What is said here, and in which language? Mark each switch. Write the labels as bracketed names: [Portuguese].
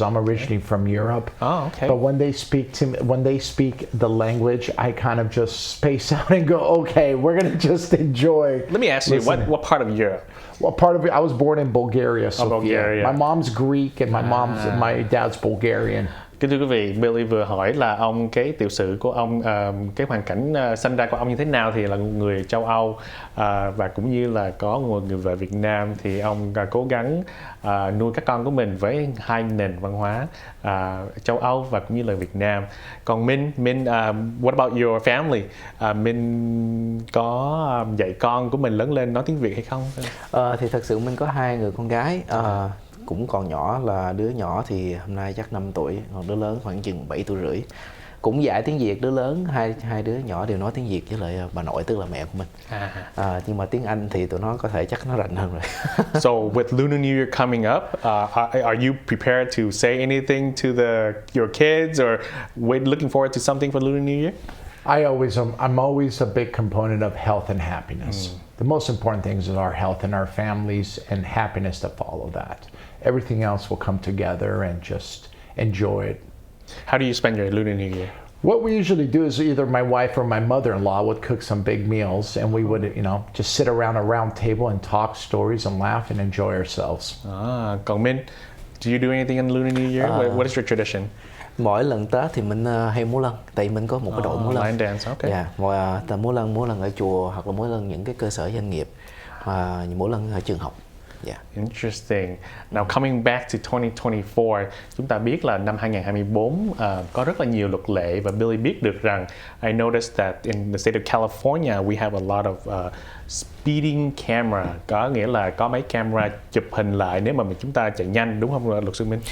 [English] I'm originally from Europe. Oh, okay. But when they speak the language, I kind of just space out and go, okay, we're gonna just enjoy. Let me ask you, what part of Europe? Well, part of it. I was born in Bulgaria, Sofia. Bulgaria. My mom's Greek and my dad's Bulgarian. [Vietnamese] Kính thưa quý vị, Billy vừa hỏi là cái tiểu sử của ông, cái hoàn cảnh sinh ra của ông như thế nào, thì là người châu Âu và cũng như là có một người vợ Việt Nam, thì ông cố gắng nuôi các con của mình với hai nền văn hóa châu Âu và cũng như là Việt Nam. Còn Minh, [English] what about your family? [Vietnamese] Minh có dạy con của mình lớn lên nói tiếng Việt hay không? Thì thật sự mình có hai người con gái. Cũng còn nhỏ, là đứa nhỏ thì hôm nay chắc 5 tuổi, còn đứa lớn khoảng chừng 7 tuổi rưỡi. Cũng dạy tiếng Việt, đứa lớn, hai đứa nhỏ đều nói tiếng Việt với lại bà nội, tức là mẹ của mình. Nhưng mà tiếng Anh thì tụi nó có thể chắc nó rành hơn rồi. [English] So with Lunar New Year coming up, are you prepared to say anything to your kids or looking forward to something for Lunar New Year? I'm always a big component of health and happiness. The most important things is our health and our families and happiness that follow that. Everything else will come together and just enjoy it. How do you spend your Lunar New Year? What we usually do is either my wife or my mother-in-law would cook some big meals, and we would, just sit around a round table and talk stories and laugh and enjoy ourselves. Còn Minh, do you do anything in Lunar New Year? What is your tradition? [Vietnamese] Mỗi lần Tết thì mình hay múa lân, tại vì mình có một cái đội múa lân. [English] Line dance, okay. [Vietnamese] Yeah, múa lân ở chùa hoặc là múa lân những cái cơ sở doanh nghiệp, múa lân ở trường học. [English] Yeah. Interesting. Now coming back to 2024, [Vietnamese] chúng ta biết là năm 2024 có rất là nhiều luật lệ, và Billy biết được rằng [English] I noticed that in the state of California we have a lot of speeding camera, [Vietnamese] có nghĩa là có mấy camera chụp hình lại nếu mà chúng ta chạy nhanh, đúng không luật sư Minh?